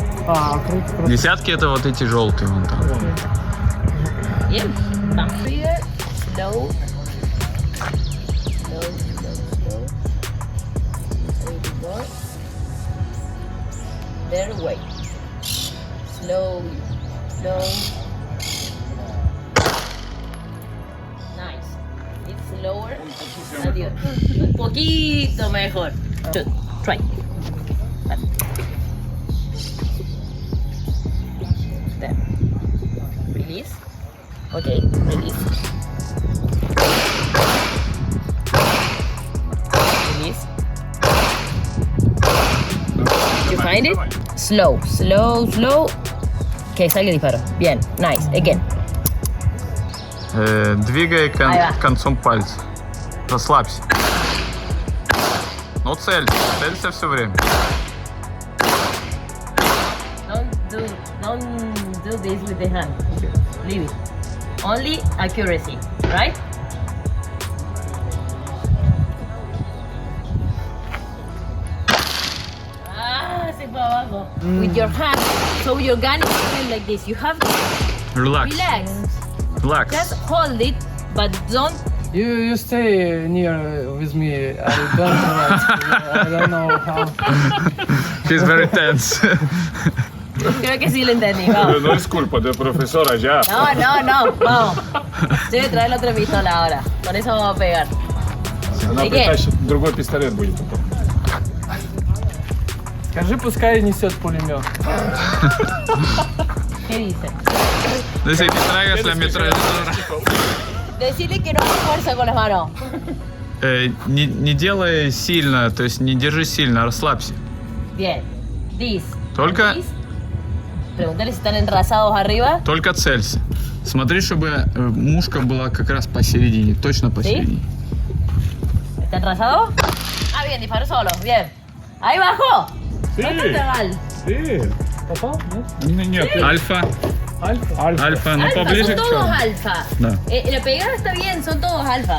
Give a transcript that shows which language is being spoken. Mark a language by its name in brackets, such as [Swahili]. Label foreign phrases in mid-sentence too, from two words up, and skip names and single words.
[Russian] Круто. Десятки это вот эти желтые вон там. [Spanish] Bien. Vamos. [English] Trigger, slow. There, wait. Slow. Nice. It's lower. [Spanish] Adiós. Un poquito mejor. [English] Try. There. Release. Okay, release. Release. You find it? Slow. [Spanish] Que salga el disparo. Bien, [English] nice. Again. [Russian] Двигай [Spanish] Ahí va. [Russian] концом пальца. Расслабься. Ну, целься все время. [English] Don't do this with the hand. Leave it. Only accuracy, right? Se fue abajo. With your hand. So your gun is going like this. You have to Relax. relax. Relax. Just hold it, but don't. You stay near with me. I don't know how. He's very tense. [Spanish] Creo que sí lo entendí. Vamos. No es culpa del profesor allá. No. Vamos. Yo voy a traer la otra pistola ahora. Con eso vamos a pegar. [Russian] Она [English] Again. [Russian] притащит, другой пистолет будет потом. Скажи, пускай несет пулемет. [Spanish] ¿Qué dice? Dice que traigas la ametralladora. Decirle que no haga fuerza con las manos. [Russian] Не делай сильно, то есть не держи сильно, расслабься. [Spanish] Bien. [English] This. [Russian] Только- [English] This. [Spanish] Pregúntale si están enrasados arriba. [Russian] Только целься. Смотри, чтобы мушка была как раз посередине, точно посередине. [Spanish] ¿Está enrasado? Ah, bien, disparó solo. Bien. Ahí bajó. No está mal. Sí. [Russian] Попал? Нет? Нет, Альфа. Альфа. Альфа, ну [Spanish] Alfa, [Russian] поближе [Spanish] son [Russian] к [Spanish] todos [Russian] черному. [Spanish] alfa. [Russian] Да. [Spanish] La pegada está bien, son todos alfa.